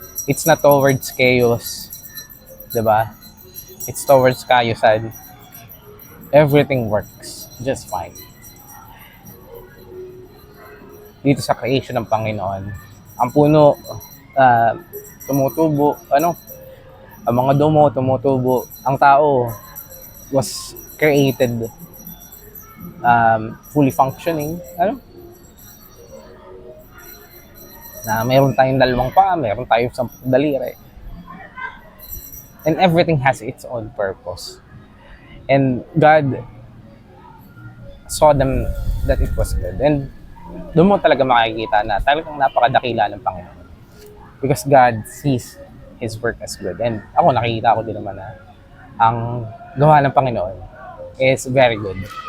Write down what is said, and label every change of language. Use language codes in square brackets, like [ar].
[en] It's not towards chaos, 'di ba? It's towards kaayusan. Everything works just fine. [tl] Dito sa creation ng Panginoon, ang puno tumutubo, ano? Ang mga damo tumutubo. [en] Ang tao was created fully functioning, ano? [tl] Na mayroon tayong 2 paa, mayroon tayong 10 daliri. And everything has its own purpose. [en] And God saw them that it was good. [tl] And doon mo talaga makikita na talagang napakadakila ng Panginoon. [en] Because God sees His work as good. [tl] And ako, nakikita ko din naman na ang gawa ng Panginoon is very good.